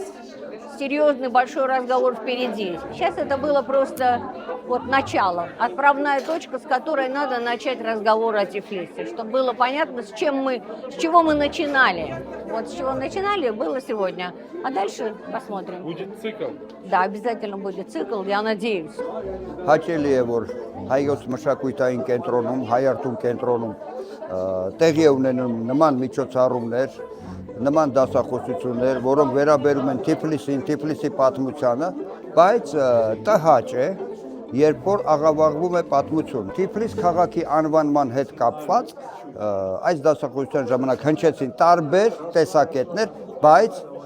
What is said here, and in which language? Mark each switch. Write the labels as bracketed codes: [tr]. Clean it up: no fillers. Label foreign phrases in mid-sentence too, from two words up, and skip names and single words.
[ru] Серьезный большой разговор впереди. Сейчас это было просто вот начало, отправная точка, с которой надо начать разговор о Тифлисе, чтобы было понятно, с чего мы начинали. Вот с чего начинали, было сегодня. А дальше посмотрим. Будет цикл? Да, обязательно будет цикл, я надеюсь. [hy] Հաճելի է, որ հայոց մշակույթային կենտրոնում, հայարտուն կենտրոնում տեղի է ունենում նման միջոցառումներ, նման դասախոսություններ, որոնք վերաբերում են Թիֆլիսին, Թիֆլիսի պատմությանը, բայց տհաճ է, երբ որ աղավաղվում է պատմություն։ Թիֆլիս քաղաքի անվանման հետ կապված այս դասախոսության ժամանակ հնչեցին տարբեր տեսակետներ, բայց